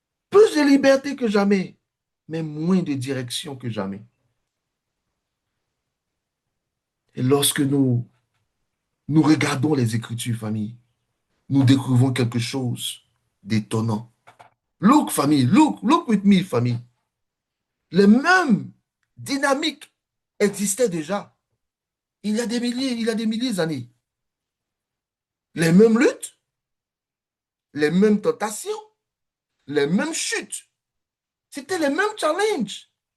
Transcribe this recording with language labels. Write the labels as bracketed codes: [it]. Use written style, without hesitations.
[fr] Plus de liberté que jamais, mais moins de direction que jamais. Et lorsque nous regardons les Écritures, famille, nous découvrons quelque chose d'étonnant. [en] Look, famille, look with me, famille. [fr] Les mêmes dynamiques existaient déjà. Il y a des milliers d'années. Les mêmes luttes, les mêmes tentations, les mêmes chutes. C'était les mêmes challenges.